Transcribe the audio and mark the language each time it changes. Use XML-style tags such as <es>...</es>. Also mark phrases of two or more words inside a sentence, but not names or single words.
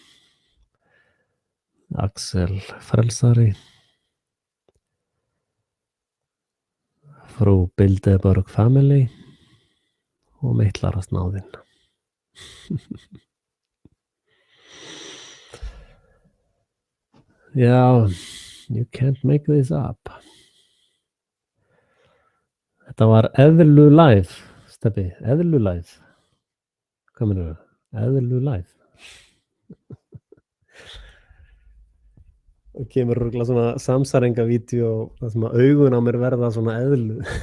<is>Axel Frelsari, frú Bilderberg Family og Meitlarasnáðinn. Já,</is> <en>you can't make this up.</en> <is>Þetta var Eðlu Live, Stebbi, Eðlu Live. Hvað meinarðu? Eðlu Live. Og kemur örugglega svona samsæringavídeó þar sem að augun á mér verða svona eðlu.</is>